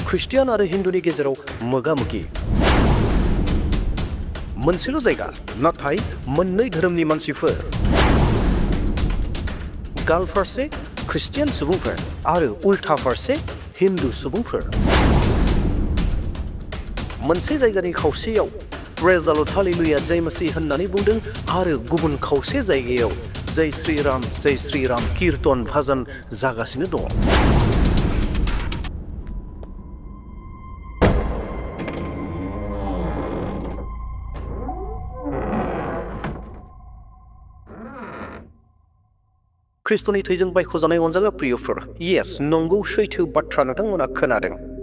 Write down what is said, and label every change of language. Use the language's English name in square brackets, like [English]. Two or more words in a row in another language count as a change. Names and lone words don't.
[Bodo] ख्रिस्टियान आरो हिंदुनि गेजेराव मोगा-मोगि। मोनसेल' जायगा नाथाय मोननै धोरोमनि मानसिफोर। गाल फारसे ख्रिस्टियान सुबुंफोर आरो उल्था फारसे हिंदू सुबुंफोर। मोनसे जायगानि खावसेयाव [English] praise the Lord [Bodo] हालेलुया [Hindi] जय मसीह [Bodo] होननानै बुंदों आरो गुबुन खावसे जायगायाव [Hindi] जय श्री राम [Bodo] कीर्तन भजन जागासिनो दङ। ख्रिस्ट'नि थैजों बायख'जानाय अनजाग्रा प्रियफोर, येस नंगौ सैथो बाथ्रा नोंथांमोना खोनादों।